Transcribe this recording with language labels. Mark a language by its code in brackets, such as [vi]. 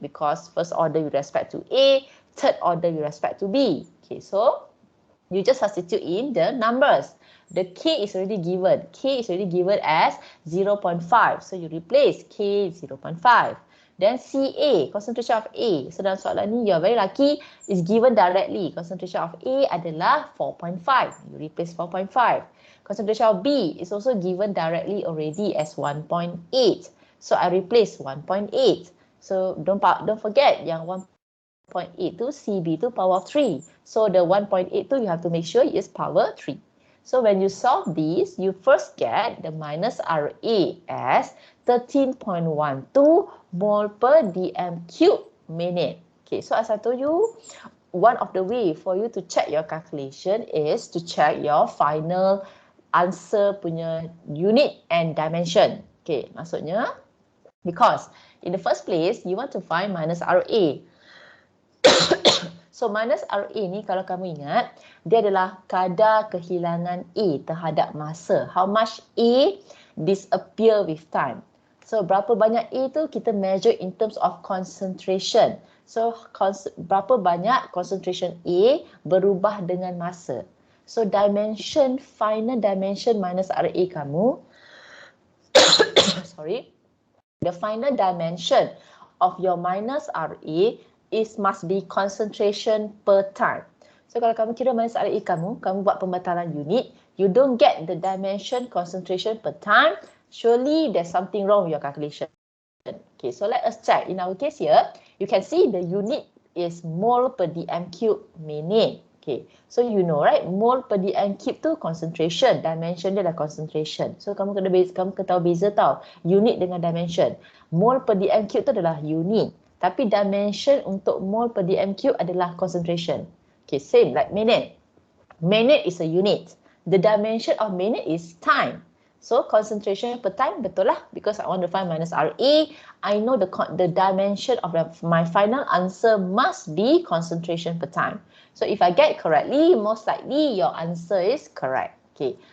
[en] Because first order with respect to A, third order with respect to B. Okay, so you just substitute in the numbers. The K is already given. K is already given as 0.5. So you replace K 0.5. Then CA, concentration of A. So [ms] dalam soalan ni, [en] you are very lucky, is given directly. Concentration of A adalah 4.5. You replace 4.5. Concentration of B is also given directly already as 1.8. So I replace 1.8. So don't forget yang 1.8 tu CB tu power 3. So the 1.8 tu you have to make sure is power 3. So when you solve this, you first get the minus RA as 13.12 mole per dm cube minute. Okay, so as I told you, one of the way for you to check your calculation is to check your final answer punya unit and dimension. Okay, maksudnya because in the first place, you want to find minus RA. [ms] So minus RA ni kalau kamu ingat, dia adalah kadar kehilangan A terhadap masa. [en] How much A disappear with time. [ms] So berapa banyak A tu kita [en] measure in terms of concentration. [ms] So berapa banyak concentration A berubah dengan masa. [en] So dimension, final dimension minus RA kamu, sorry, the final dimension of your minus RA must be concentration per time. So [ms] kalau kamu kira minus RA kamu buat pembatalan unit, [en] you don't get the dimension concentration per time, surely there's something wrong with your calculation. Okay, so let us check. In our case here, you can see the unit is mole per dm cube minute. Okay, so you know right, mole per dm cube tu concentration, [ms] dimension dia adalah [en] concentration. [ms] So kamu kena tahu beza tau, unit dengan dimension. Mole per dm cube tu adalah unit. Tapi dimension untuk mole per dm cube adalah concentration. [en] Okay, same like minute. Minute is a unit. The dimension of minute is time. So concentration per time [ms] betul lah, [en] because I want to find minus RA. I know the dimension of my final answer must be concentration per time. So if I get correctly, most likely your answer is correct. Okay.